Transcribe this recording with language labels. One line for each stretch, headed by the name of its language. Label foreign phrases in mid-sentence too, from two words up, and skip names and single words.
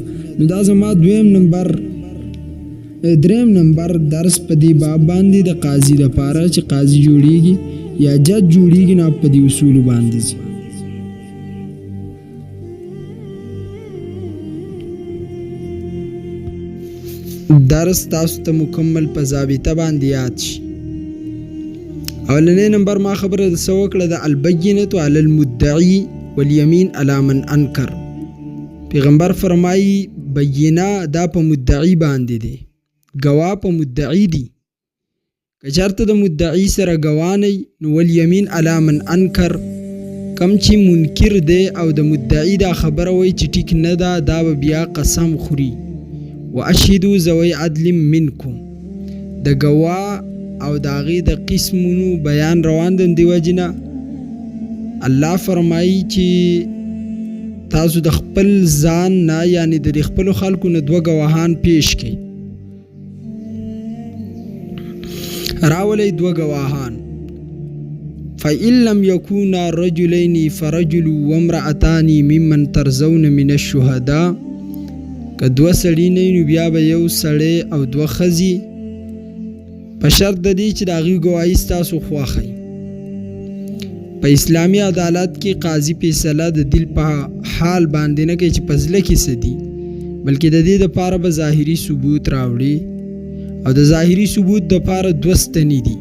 Pashto: نو دا زما دریم نمبر درس په دی باب باندې د قاضی لپاره چې قاضی جوړیږي یا جج جوړیږي نه په دی اصول باندې. درس تاسو ته مکمل په ضابطه باندې یاد شي. اولنې نمبر ما خبره د سوکړه د
Arabic: البینه علی المدعی والیمین علی من انکر.
Pashto: پیغمبر فرمایي بینه دا په مدعی باندې دی، گواه په مدعی دی. که چېرته د مدعی سره گواه نه نو
Arabic: والیمین علی من انکر
Pashto: کم چې منکر دی او د مدعی دا خبره وایي چې ټیک نه ده دا به بیا قسم خوري.
Arabic: واشهدوا ذوی عدل منکم
Pashto: د گواه او د هغې د قسمونو بیان روان دی. دې وجې نه الله فرمایي چې تاسو د خپل ځان نه یعنی د خپلو خلکو نه دوه گواهان پیش کړئ. راولئ دوه گواهان.
Arabic: فإن لم يكونا رجلين فرجل وامرأتان ممن ترضون من الشهداء.
Pashto: که دوه سړي نه نو بیا به یو سړی او دوه ښځې په شرط د دې چې د هغوی ګواهي ستاسو خوښوئ. په اسلامي عدالت کې قاضي فیصله د دل په حال باندې نه کوي چې په زړه کې څه دي، بلکې د دې دپاره به ظاهري ثبوت راوړي او د ظاهري ثبوت دپاره دوه ستنې دي.